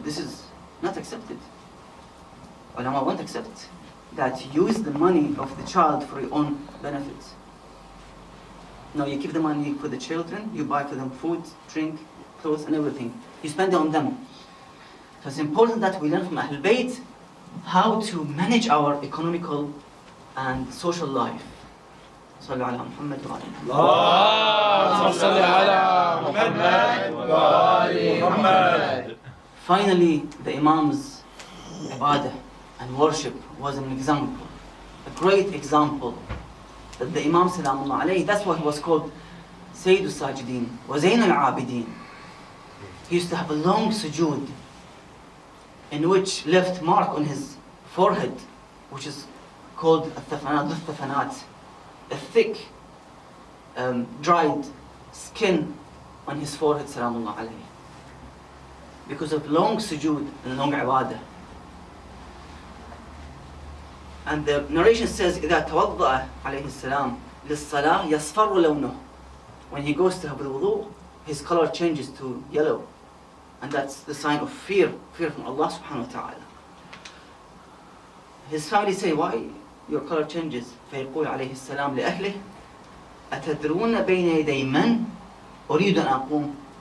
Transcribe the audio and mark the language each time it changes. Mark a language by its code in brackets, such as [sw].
[en] This is not accepted. Ulama won't accept that you use the money of the child for your own benefits. No, you keep the money for the children, you buy for them food, drink, clothes, and everything. You spend it on them. So it's important that we learn from Ahlul Bayt how to manage our economical and social life. [ar] صلوا على محمد وعلى اللهم صل على محمد وعلى محمد. [en] Finally, the Imam's ibadah and worship was an example, a great example, that the Imam Salamullah alayhi, that's why he was called Sayyid al-Sajideen wa Zayn al-Abideen. He used to have a long sujood in which left mark on his forehead, which is called al-Thafanat, a thick, dried skin on his forehead, Salamullah alayhi, because of long sujood and long ibadah. [ar] And the narration says, إِذَا تَوَضَّأَ عَلَيْهِ السَّلَامُ لِلصَّلَاةِ يَصْفَرُّ لَوْنُهُ. [en] When he goes to have the wudu, his color changes to yellow. And that's the sign of fear from Allah subhanahu wa ta'ala. His family say, why your color changes? [ar] فَيَقُولُ عَلَيْهِ السَّلَامُ لِأَهْلِهِ أَتَدْرُونَ بَيْنَ يَدَيْ مَنْ أُرِيدُ أَنْ أَقُومُ.